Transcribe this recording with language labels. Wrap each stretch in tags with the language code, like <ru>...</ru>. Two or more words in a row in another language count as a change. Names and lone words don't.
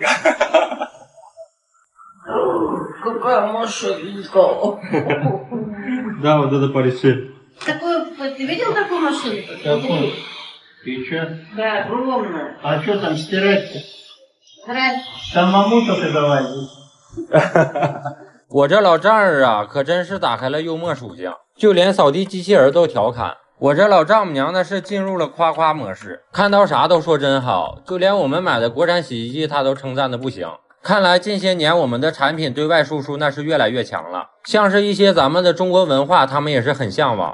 <ru>Какая машинка. Да, вот это порешили. Такую, ты видел такую машинку? Какую? И что? Да, огромная. А что там стирать-то? Здрасте. Самому только давай.</ru> <zh>我这老丈人啊，可真是打开了幽默属性，就连扫地机器人都调侃。我这老丈母娘那是进入了夸夸模式，看到啥都说真好，就连我们买的国产洗衣机，她都称赞的不行。看来近些年我们的产品对外输出那是越来越强了，像是一些咱们的中国文化，他们也是很向往。</zh>